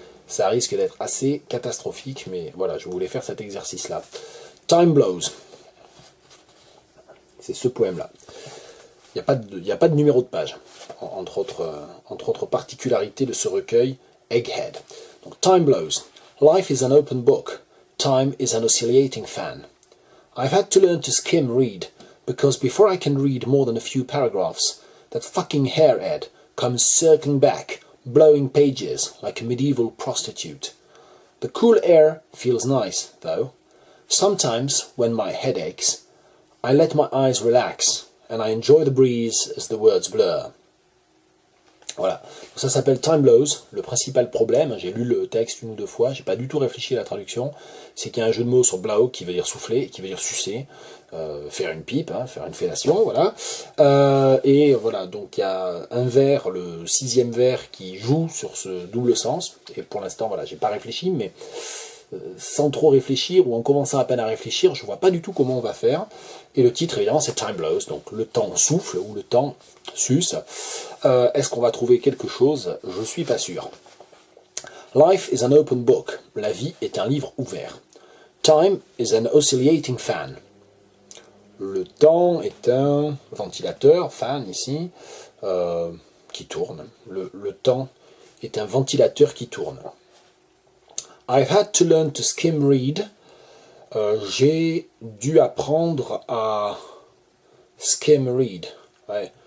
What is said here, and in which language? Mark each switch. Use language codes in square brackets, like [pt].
[fr] Ça risque d'être assez catastrophique, mais voilà, je voulais faire cet exercice-là. Time Blows. C'est ce poème-là. Il n'y a pas de numéro de page, entre autres particularités de ce recueil, Egghead. [en] Donc, Time Blows. Life is an open book. Time is an oscillating fan. I've had to learn to skim read, because before I can read more than a few paragraphs, that fucking hairhead comes circling back, blowing pages like a medieval prostitute. The cool air feels nice, though. Sometimes, when my head aches, I let my eyes relax, and I enjoy the breeze as the words blur. [fr] Voilà, ça s'appelle Time Blows. Le principal problème, j'ai lu le texte une ou deux fois, j'ai pas du tout réfléchi à la traduction, c'est qu'il y a un jeu de mots sur blow qui veut dire souffler, et qui veut dire sucer, faire une pipe, faire une fellation, voilà. Et voilà, donc il y a un vers, le sixième vers, qui joue sur ce double sens, et pour l'instant, voilà, j'ai pas réfléchi, mais sans trop réfléchir, ou en commençant à peine à réfléchir, je vois pas du tout comment on va faire. Et le titre, évidemment, c'est Time Blows, donc le temps souffle, ou le temps suce. Est-ce qu'on va trouver quelque chose? Je suis pas sûr. [en] Life is an open book. [fr] La vie est un livre ouvert. [en] Time is an oscillating fan. [fr] Le temps est un ventilateur, fan ici, qui tourne. Le temps est un ventilateur qui tourne. [en] I've had to learn to skim read. [fr] J'ai dû apprendre à skim read. Ouais.